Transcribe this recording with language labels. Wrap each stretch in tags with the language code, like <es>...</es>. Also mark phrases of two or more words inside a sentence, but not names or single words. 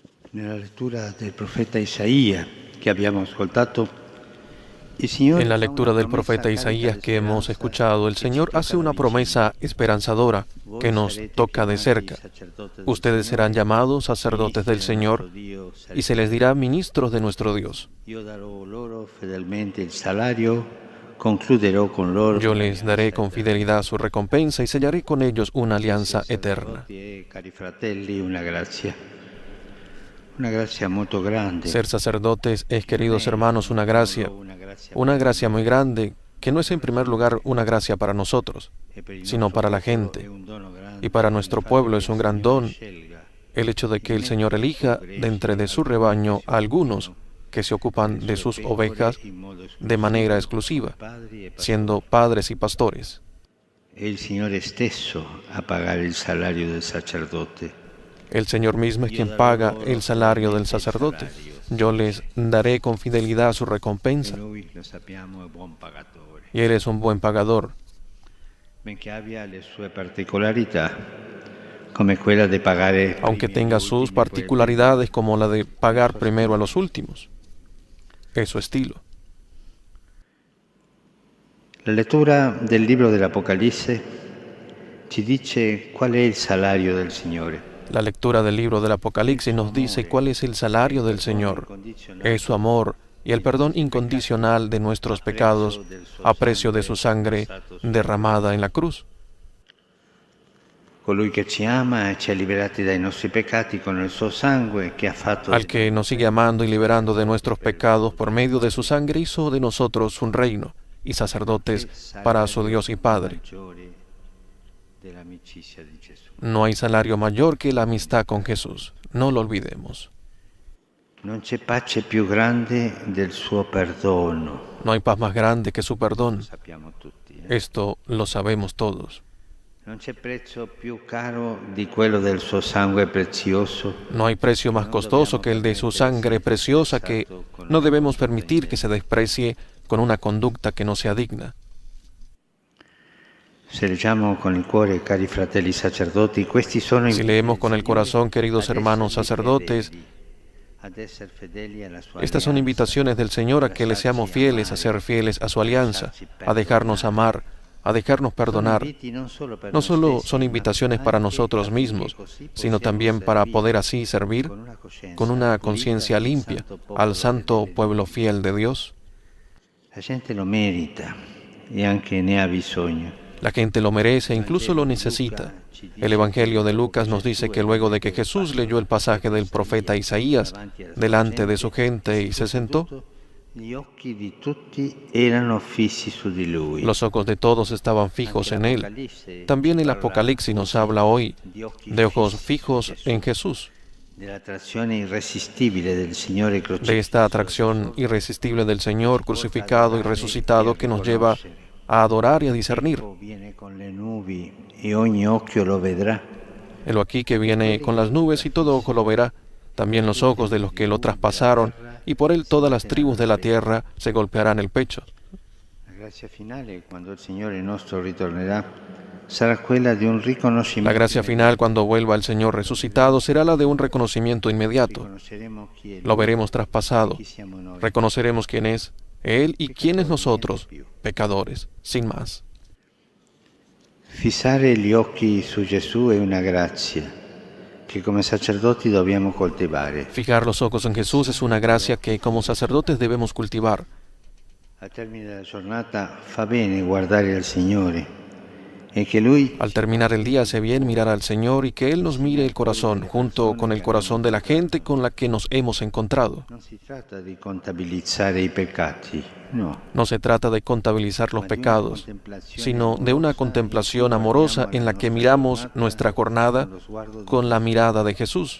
<it>Nella lettura del profeta Isaías che abbiamo ascoltato, il</it> <es>En</es> <it>Signore</it> <es>la</es> <it>fa una</it> <es>lectura del</es> <it>promessa</it> <es>profeta</es> <it>carica</it> <es>Isaías</es> <it>di</it> <es>que hemos</es> <it>speranza</it> <es>escuchado, el</es> <it>che ci</it> <es>Señor hace</es> <it>tocca da</it> <es>una</es> <it>vicino.</it> <es>promesa esperanzadora</es> <it>Voi</it> <es>que nos</es> <it>sarete</it> <es>toca de</es> <it>chiamati</it> <es>cerca. sacerdotes del Ustedes serán</es> <it>Signore,</it> <es>llamados sacerdotes</es> <it>ministri</it> <es>del</es> <it>del nostro</it> <es>Señor</es> <it>Dio</it> <es>y se</es> <it>sarete</it> <es>les</es> <it>voi.</it> <es>dirá ministros de nuestro Dios.</es> <it>Io darò loro fedelmente il salario, concluderò con loro</it> <es>Yo les daré</es> <it>l'alleanza</it> <es>con</es> <it>eterna.</it> <es>fidelidad su recompensa y sellaré con ellos una</es> <it>Essere</it> <es>alianza eterna.</es> <it>sacerdoti è, cari fratelli, una grazia molto grande,</it> <es>Ser sacerdotes es,</es> <it>che non</it> <es>queridos</es> <it>è</it> <es>hermanos, una</es> <it>per</it> <es>gracia muy</es> <it>noi,</it> <es>grande, que no es</es> <it>ma</it> <es>en</es> <it>per</it> <es>primer</es> <it>solo</it> <es>lugar</es> <it>per</it> <es>una</es> <it>Dio.</it> <es>gracia para nosotros,</es> <it>E per il</it> <es>sino</es> <it>nostro</it> <es>para la</es> <it>popolo è</it> <es>gente.</es> <it>un dono</it> <es>Y para</es> <it>grande il</it> <es>nuestro</es> <it>fatto</it> <es>pueblo</es> <it>che</it> <es>es</es> <it>il</it> <es>un gran</es> <it>Signore</it> <es>don</es> <it>scelga</it> <es>el hecho de</es> <it>di</it> <es>que el Señor</es> <it>mettere nel suo</it> <es>elija de entre</es> <it>gregge</it> <es>de su</es> <it>alcuni che</it> <es>rebaño</es> <it>si</it> <es>a algunos</es> <it>occupino</it> <es>que se</es> <it>delle</it> <es>ocupan de</es> <it>sue</it> <es>sus</es> <it>pecore</it> <es>ovejas</es> <it>in modo</it> <es>de manera</es> <it>esclusivo come</it> <es>exclusiva,</es> <it>padri e</it> <es>siendo</es> <it>pastori.</it> <es>padres y pastores.</es> <it>È il Signore stesso a pagare il salario del sacerdote.</it> <es>El Señor mismo es</es> <it>Io</it> <es>quien</es> <it>darò</it> <es>paga</es> <it>loro</it> <es>el salario del</es> <it>fedelmente il</it> <es>sacerdote.</es> <it>salario,</it> <es>Yo les</es> <it>dice.</it> <es>daré con fidelidad su</es> <it>E</it> <es>recompensa,</es> <it>lui, lo sappiamo, è buon pagatore.</it> <es>y Él es un buen pagador.</es> <it>Benché abbia le sue particolarità, come quella di pagare</it> <es>Aunque</es> <it>primi agli</it> <es>tenga sus</es> <it>ultimi, poi agli primi,</it> <es>particularidades como la de</es> <it>è il</it> <es>pagar</es> <it>suo</it> <es>primero a</es> <it>stile.</it> <es>los últimos. Es su estilo.</es> <it>La lettura del libro dell'Apocalisse ci dice qual è il salario del Signore.</it> <es>La lectura del libro del</es> <it>È il</it> <es>Apocalipsis</es> <it>suo</it> <es>nos dice</es> <it>amore,</it> <es>cuál es el</es> <it>è il</it> <es>salario del</es> <it>perdono</it> <es>Señor. Es su</es> <it>incondizionato</it> <es>amor y el</es> <it>dei</it> <es>perdón</es> <it>nostri peccati</it> <es>incondicional de</es> <it>a</it> <es>nuestros pecados</es> <it>prezzo del suo</it> <es>a precio de su</es> <it>sangue</it> <es>sangre</es> <it>versato sulla</it> <es>derramada</es> <it>croce.</it> <es>en la cruz.</es> <it>Colui che ci ama e ci ha liberati dai nostri peccati con il suo sangue, che ha fatto</it> <es>Al</es> <it>di</it> <es>que</es> <it>noi</it> <es>nos sigue</es> <it>re</it> <es>amando y</es> <it>e</it> <es>liberando de</es> <it>sacerdote</it> <es>nuestros</es> <it>per il</it> <es>pecados</es> <it>suo</it> <es>por medio de su</es> <it>Dio.</it> <es>sangre hizo de nosotros un reino y sacerdotes</es> <it>Che</it> <es>para su</es> <it>salario</it> <es>Dios y Padre.</es> <it>maggiore dell'amicizia di Gesù.</it> <es>No hay salario mayor que la amistad con Jesús. No lo olvidemos.</es> <it>Non c'è pace più grande del suo perdono.</it> <es>No hay paz más grande que su</es> <it>Lo</it> <es>perdón.</es> <it>sappiamo tutti.</it> <es>Esto lo sabemos todos.</es> <it>Non c'è prezzo più caro di quello del suo sangue prezioso</it> <es>No hay precio</es> <it>che</it> <es>más</es> <it>non</it> <es>costoso</es> <it>dobbiamo</it> <es>que el de su</es> <it>permettere sia</it> <es>sangre preciosa que</es> <it>disprezzato con</it> <es>no</es> <it>una</it> <es>debemos</es> <it>condotta</it> <es>permitir que se</es> <it>indegna.</it> <es>desprecie con una conducta que no sea digna.</es> <it>Se leggiamo con il cuore, cari fratelli sacerdoti, questi sono</it> <es>Si</es> <it>inviti</it> <es>leemos</es> <it>del</it> <es>con el</es> <it>Signore</it> <es>corazón, queridos</es> <it>ad</it> <es>hermanos</es> <it>essergli</it> <es>sacerdotes,</es> <it>fedeli, ad essere fedeli alla sua</it> <es>estas son</es> <it>alleanza,</it> <es>invitaciones del Señor</es> <it>a</it> <es>a que le seamos</es> <it>lasciarci</it> <es>fieles, a</es> <it>amare,</it> <es>ser fieles a su</es> <it>a</it> <es>alianza,</es> <it>lasciarci</it> <es>a dejarnos</es> <it>perdonare.</it> <es>amar, a dejarnos</es> <it>Sono</it> <es>perdonar.</es> <it>inviti non solo per</it> <es>No</es> <it>noi</it> <es>solo</es> <it>stessi,</it> <es>son</es> <it>ma</it> <es>invitaciones para</es> <it>anche</it> <es>nosotros</es> <it>affinché</it> <es>mismos,</es> <it>così</it> <es>sino</es> <it>possiamo</it> <es>también para poder</es> <it>servire</it> <es>así servir</es> <it>con una</it> <es>con una</es> <it>coscienza</it> <es>conciencia</es> <it>pulita</it> <es>limpia</es> <it>al</it> <es>al santo</es> <it>fedele</it> <es>pueblo</es> <it>di Dio.</it> <es>fiel de Dios.</es> <it>La gente lo merita e anche ne ha bisogno.</it> <es>La gente lo merece e</es> <it>Il</it> <es>incluso lo</es> <it>Vangelo di</it> <es>necesita.</es> <it>Luca ci</it> <es>El</es> <it>dice</it> <es>Evangelio</es> <it>che</it> <es>de</es> <it>dopo</it> <es>Lucas</es> <it>che</it> <es>nos dice</es> <it>Gesù</it> <es>que</es> <it>ebbe</it> <es>luego de</es> <it>letto</it> <es>que</es> <it>il</it> <es>Jesús leyó el</es> <it>pasaggio</it> <es>pasaje del profeta Isaías</es> <it>davanti alla sua</it> <es>delante de su</es> <it>gente</it> <es>gente y</es> <it>si</it> <es>se</es> <it>fu</it> <es>sentó,</es> <it>seduto, gli occhi di tutti erano fissi su di lui.</it> <es>los ojos de todos estaban fijos</es> <it>Anche</it> <es>en él.</es> <it>l'Apocalisse</it> <es>También</es> <it>ci</it> <es>el</es> <it>parla</it> <es>Apocalipsis nos</es> <it>oggi</it> <es>habla hoy</es> <it>di occhi</it> <es>de ojos</es> <it>fissi su</it> <es>fijos</es> <it>Gesù,</it> <es>en Jesús,</es> <it>dell'attrazione irresistibile del Signore</it> <es>de esta</es> <it>crocifisso a</it> <es>atracción</es> <it>Gesù,</it> <es>irresistible del</es> <it>che</it> <es>Señor</es> <it>ci porta ad</it> <es>crucificado y</es> <it>adorare</it> <es>resucitado</es> <it>e</it> <es>que nos lleva</es> <it>riconoscere.</it> <es>a adorar y a discernir.</es> <it>Ecco, viene con le nubi e ogni occhio lo vedrà.</it> <es>Helo aquí que viene con las nubes y todo ojo lo verá, también los ojos de los que lo traspasaron, y por él todas las tribus de la tierra se golpearán el pecho.</es> <it>La grazia finale, quando il Signore nostro ritornerà, sarà quella di un</it> <es>La</es> <it>riconoscimento</it> <es>gracia final cuando vuelva el Señor resucitado será la de un reconocimiento inmediato.</es> <it>Riconosceremo chi è</it> <es>Lo</es> <it>Lui</it> <es>veremos</es> <it>e</it> <es>traspasado.</es> <it>chi siamo noi.</it> <es>Reconoceremos quién es Él y quiénes nosotros,</es> <it>Niente più.</it> <es>pecadores, sin más.</es> <it>Fissare gli occhi su Gesù è una grazia che come sacerdoti dobbiamo coltivare.</it> <es>Fijar los ojos en Jesús es una gracia que como sacerdotes debemos cultivar.</es> <it>Al termine della giornata fa bene guardare al Signore e che Lui</it> <es>Al terminar el día hace bien mirar al Señor y que Él nos mire el corazón junto con el corazón de la gente con la que nos hemos encontrado.</es> <it>non si tratta di contabilizzare i peccati,</it> <es>no. No se trata de contabilizar los pecados, sino de una contemplación amorosa en la que miramos nuestra jornada con la mirada de Jesús.</es>